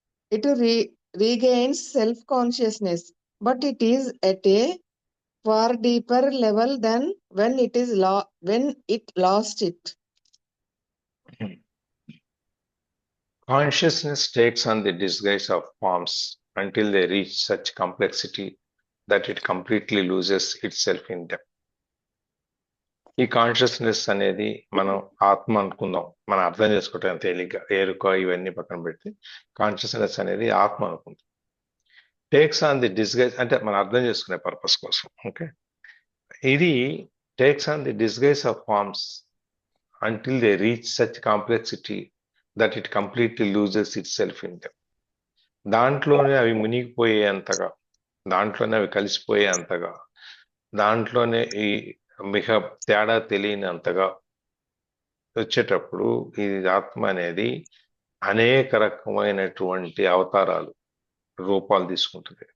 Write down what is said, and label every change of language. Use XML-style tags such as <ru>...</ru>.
<en>It regains self-consciousness, but it is at a far deeper level than when it lost it. Consciousness takes on the disguise of forms until they reach such complexity that it completely loses itself in them.</en> <te>ఈ consciousness అనేది మనం ఆత్మ అనుకుందాం, మనం అర్థం చేసుకోవటం తేలిగ్గా, ఎరుక ఇవన్నీ పక్కన పెడితే కాన్షియస్నెస్ అనేది ఆత్మ అనుకుందాం.</te> <en>takes on the disguise</en> <te>అంటే మనం అర్థం చేసుకునే పర్పస్ కోసం.</te> <en>Okay, ఇది takes on the disguise of forms until they reach such complexity that it completely loses itself in them.</en> <te>దాంట్లోనే అవి మునిగిపోయేంతగా, దాంట్లోనే అవి కలిసిపోయేంతగా, దాంట్లోనే ఈ మిగ తేడా తెలియనంతగా వచ్చేటప్పుడు ఈ ఆత్మ అనేది అనేక రకమైనటువంటి అవతారాలు, రూపాలు తీసుకుంటుంది.</te>